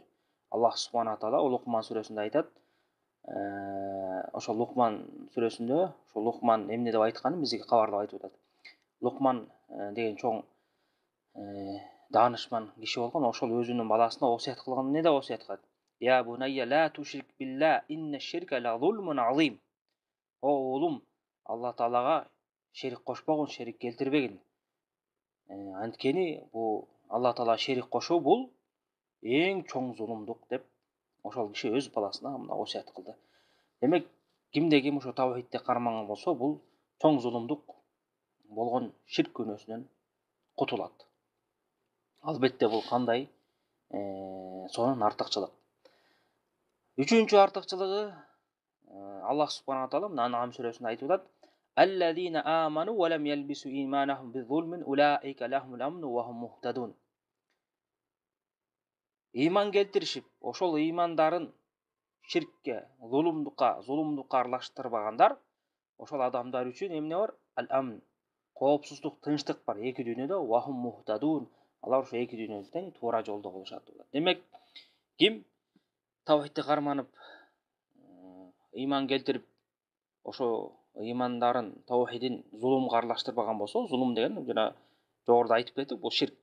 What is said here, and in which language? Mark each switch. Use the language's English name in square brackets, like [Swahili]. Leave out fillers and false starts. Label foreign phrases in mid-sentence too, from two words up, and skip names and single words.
[Kyrgyz] Аллах субхана таала Лукман сүрөсүндө айтат. Ошо Лукман сүрөсүндө, ошо Лукман эмне деп айтканын бизге кабарлап айтып атат. Лукман деген чоң даанышман киши болгон, ошол өзүнүн баласына осуят кылган. Эмне деп осуят кылат? [Arabic] يا بني لا تشرك بالله إن الشرك لظلم عظيم. [Kyrgyz] О уулум, Алла таалага шерик кошпогун, шерик келтирбегин. Анткени бул Алла таала шерик кошуу бул эң чоң зулумдук деп ошол киши өз баласына мына осуят кылды. Демек, кимде ким ошо тавхидти карманган болсо, бул чоң зулумдук болгон ширк күнөөсүнөн кутулат. Албетте бул кандай? Сонун артыкчылык. Үчүнчү артыкчылыгы, Аллах субхана таала мына Ан'ам сүрөсүндө айтып атат: [Arabic] "الذين آمنوا ولم يلبسوا إيمانهم بظلم أولئك لهم الأمن وهم مهتدون." [Kyrgyz] Иман келтиришип, ошол имандарын ширкке, зулумдукка аралаштырбагандар, ошол адамдар үчүн эмне бар? Ал-амн, коопсуздук, тынчтык бар эки дүйнөдө, [Arabic] وهم مهتدون. [Kyrgyz] Алар ошо эки дүйнөдө тең туура жолдо болушат. Демек, ким тавхидти карманып, иман келтирип, ошо имандарын, тавхидин зулумга аралаштырбаган болсо, зулум деген жана жогоруда айтып кеттик, бул ширк.